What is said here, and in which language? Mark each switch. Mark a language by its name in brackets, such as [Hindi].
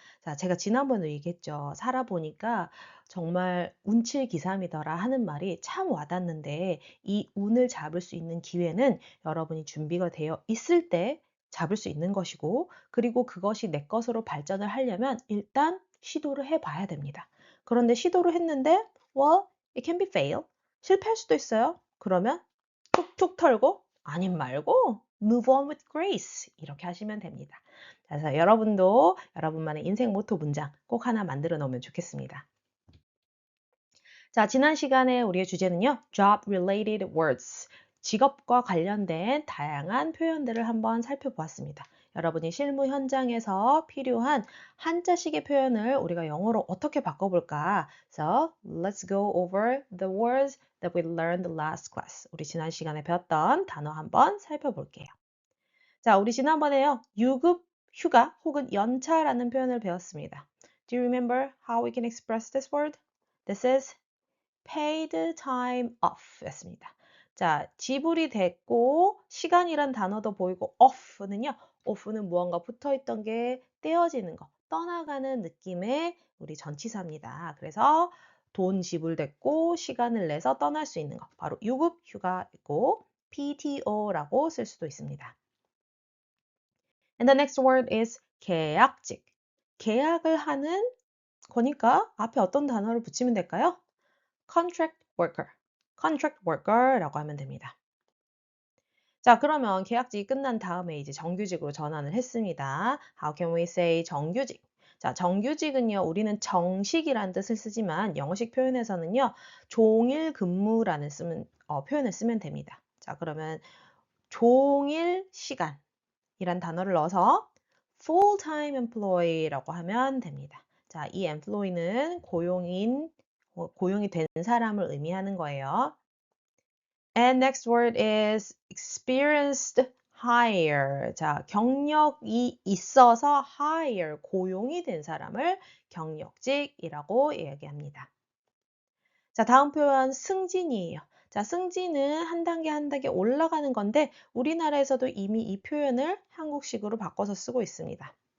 [Korean] 자, 제가 지난번에 얘기했죠. 살아보니까 정말 운칠기삼이더라 하는 말이 참 와닿는데 이 운을 잡을 수 있는 기회는 여러분이 준비가 되어 있을 때 잡을 수 있는 것이고 그리고 그것이 내 것으로 발전을 하려면 일단 시도를 해봐야 됩니다. 그런데 시도를 했는데 [English] well, it can be fail. [Korean] 실패할 수도 있어요. 그러면 툭툭 털고 아님 말고 [English] move on with grace [Korean] 이렇게 하시면 됩니다. 그래서 여러분도 여러분만의 인생 모토 문장 꼭 하나 만들어 놓으면 좋겠습니다. 자, 지난 시간에 우리의 주제는요. [English] Job related words. [Korean] 직업과 관련된 다양한 표현들을 한번 살펴보았습니다. 여러분이 실무 현장에서 필요한 한자식의 표현을 우리가 영어로 어떻게 바꿔볼까? [English] So, let's go over the words that we learned last class. [Korean] 우리 지난 시간에 배웠던 단어 한번 살펴볼게요. 자, 우리 지난번에요. 유급, 휴가 혹은 연차라는 표현을 배웠습니다. [English] Do you remember how we can express this word? This is paid time off 였습니다. [Korean] 자, 지불이 됐고 시간이란 단어도 보이고 off는요. off는 무언가 붙어있던 게 떼어지는 거, 떠나가는 느낌의 우리 전치사입니다. 그래서 돈 지불됐고 시간을 내서 떠날 수 있는 거, 바로 유급 휴가이고 PTO라고 쓸 수도 있습니다. [English] And the next word is 계약직. [Korean] 계약을 하는 거니까 앞에 어떤 단어를 붙이면 될까요? contract worker, contract worker라고 하면 됩니다. 자, 그러면 계약직이 끝난 다음에 이제 정규직으로 전환을 했습니다. [English] How can we say 정규직? [Korean] 자, 정규직은요, 우리는 정식이라는 뜻을 쓰지만 영어식 표현에서는요, 종일 근무라는 표현을 쓰면 됩니다. 자, 그러면 종일 시간이란 단어를 넣어서 full-time employee라고 하면 됩니다. 자, 이 employee는 고용이 된 사람을 의미하는 거예요. [English] And next word is experienced hire. [Korean] 자, 경력이 있어서 hire, 고용이 된 사람을 경력직이라고 이야기합니다. 자, 다음 표현 승진이에요. 자, 승진은 한 단계 한 단계 올라가는 건데 우리나라에서도 이미 이 표현을 한국식으로 바꿔서 쓰고 있습니다.